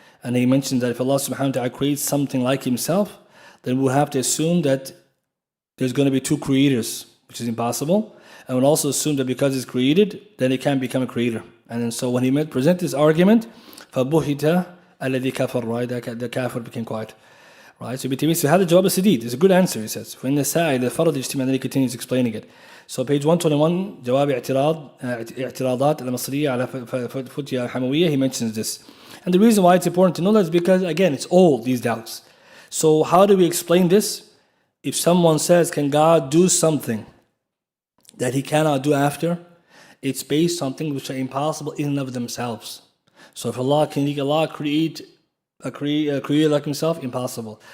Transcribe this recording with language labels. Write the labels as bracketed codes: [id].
[en] And he mentioned that if Allah subhanahu wa ta'ala creates something like himself, then we'll have to assume that there's going to be two creators, which is impossible. And we'll also assume that because it's created, then it can't become a creator. And then so when he present this argument, [ar] فَبُهِتَ الَّذِي كَفَرْ, [en] right? The kafir became quiet. Right? So Ibn Taymiyyah says, [ar] هذا الجواب السديد. [en] It's a good answer, he says. [ar] فإن السائل فرض اجتماع, [en] then he continues explaining it. So page 121, جواب اعتراضات المصرية على فتيا الحموية, he mentions this. And the reason why it's important to know that is because, again, it's old, these doubts. So how do we explain this? If someone says, can God do something that he cannot do after? It's based on things which are impossible in and of themselves. So if Allah create a creator like himself? Impossible.